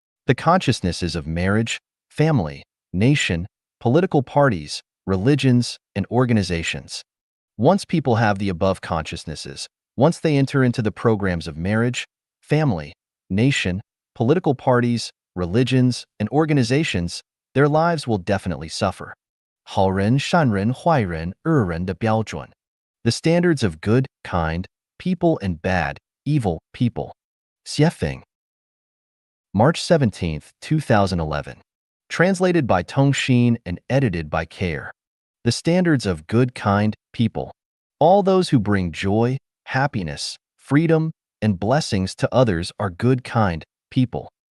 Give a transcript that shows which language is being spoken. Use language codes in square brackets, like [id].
[en] The consciousnesses of marriage, family, nation, political parties, religions, and organizations. Once people have the above consciousnesses, once they enter into the programs of marriage, family, nation, political parties, religions, and organizations, their lives will definitely suffer. [zh] 好人、善人、坏人、恶人的标准. [en] The standards of good, kind, people and bad, evil people. 邪 thing. March 17, 2011. Translated by Tong Xin and edited by Care. The standards of good, kind people. All those who bring joy, happiness, freedom, and blessings to others are good, kind people.